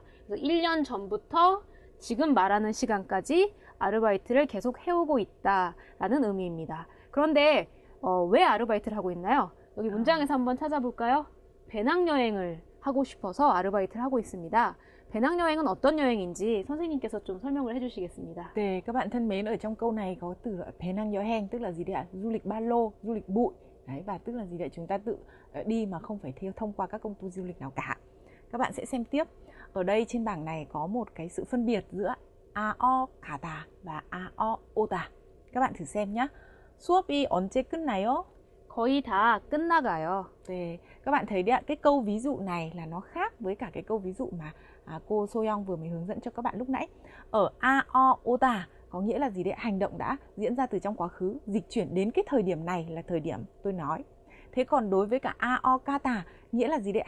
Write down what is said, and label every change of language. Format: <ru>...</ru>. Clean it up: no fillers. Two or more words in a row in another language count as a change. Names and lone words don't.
<ko>그래서 1년 전부터 지금 말하는 시간까지 아르바이트를 계속 해오고 있다라는 의미입니다. 그런데 왜 아르바이트를 하고 있나요? 여기 문장에서 한번 찾아볼까요? 배낭여행을 하고 싶어서 아르바이트를 하고 있습니다. 배낭여행은 어떤 여행인지 선생님께서 좀 설명을 해주시겠습니다. 네,</ko> <vi>các bạn thân mến, ở trong câu này có từ 배낭여행 tức là gì đấy ạ? Du lịch ba lô, du lịch bụi. Đấy, và tức là gì đấy? Chúng ta tự đi mà không phải thông qua các công ty du lịch nào cả. Các bạn sẽ xem tiếp. Ở đây trên bảng này có một cái sự phân biệt giữa ao 가다 và ao 오다. Các bạn thử xem nhé.</vi> <ko>수업이 언제 끝나요? 거의 다 끝나가요. 네,</ko> <vi>các bạn thấy đấy ạ, cái câu ví dụ này là nó khác với cả cái câu ví dụ mà cô Soyoung vừa mới hướng dẫn cho các bạn lúc nãy. Ở ao oda có nghĩa là gì đấy? Hành động đã diễn ra từ trong quá khứ, dịch chuyển đến cái thời điểm này là thời điểm tôi nói. Thế còn đối với cả ao kata nghĩa là gì đấy?</vi>